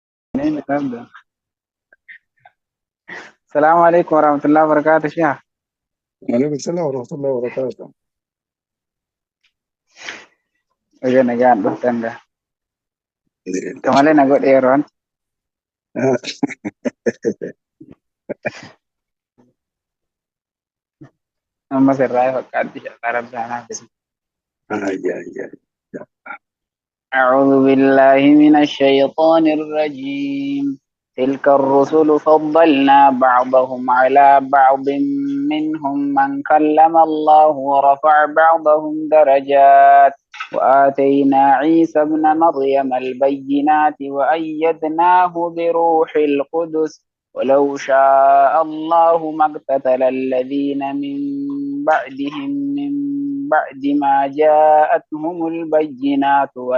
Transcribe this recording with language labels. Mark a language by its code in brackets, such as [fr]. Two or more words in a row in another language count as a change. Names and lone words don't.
[ar] نبدأ. السلام عليكم ورحمة الله وبركاته شيخ. وعليكم السلام ورحمة الله وبركاته. Oye, [om] nagaan dhuftan gaa. Kamalee na godheeroon. Amma sirraa fakkaatti shaqaa rabbaanaa fedhi. [ar] أعوذ بالله من الشيطان الرجيم. تلك الرسل فضلنا بعضهم على بعض منهم من كلم الله ورفع بعضهم درجات وآتينا عيسى ابن مريم البينات وأيدناه بروح القدس ولو شاء الله ما اقتتل الذين من بعدهم من بعد ما جاءتهم البينات